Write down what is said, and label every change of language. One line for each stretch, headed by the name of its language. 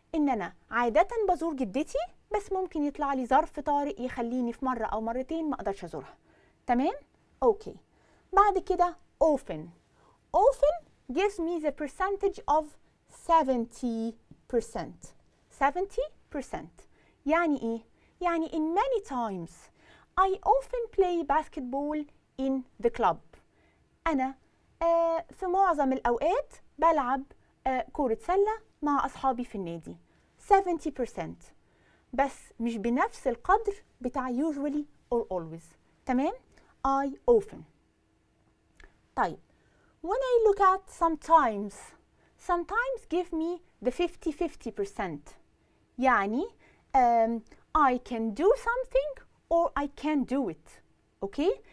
Arabic: إن أنا عادة بزور جدتي، بس ممكن يطلع لي ظرف طارئ يخليني في مرة أو مرتين ما أقدرش أزورها. تمام؟ أوكي. بعد كده often.
English: often gives me the percentage of 70%. 70%.
Arabic: يعني إيه؟ يعني
English: in many times I often play basketball in the club.
Arabic: أنا في معظم الأوقات بلعب كرة سلة مع أصحابي في النادي. 70%. بس مش بنفس القدر بتاع
English: usually or always. تمام؟ I often. طيب when I look at sometimes give me the 50-50%. يعني I can do something or I can't do it. Okay?